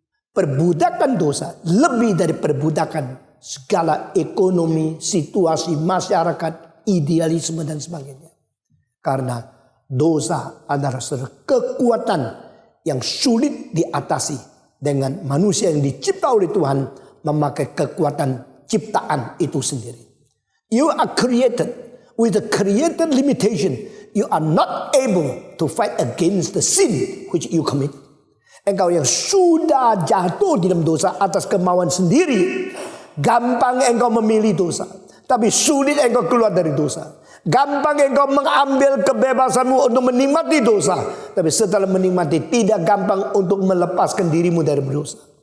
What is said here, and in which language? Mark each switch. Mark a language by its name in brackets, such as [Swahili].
[Indonesian] Perbudakan dosa lebih dari perbudakan segala ekonomi, situasi masyarakat, idealisme dan sebagainya. Karena dosa adalah kekuatan yang sulit diatasi dengan manusia yang dicipta oleh Tuhan memakai kekuatan ciptaan itu sendiri. [English] You are created with a created limitation. You are not able to fight against the sin which you commit. [Indonesian] Engkau yang sudah jatuh di dalam dosa atas kemauan sendiri, gampang engkau memilih dosa, tapi sulit engkau keluar dari dosa. Gampang engkau mengambil kebebasanmu untuk menikmati dosa, tapi setelah menikmati tidak gampang untuk melepaskan dirimu dari berdosa.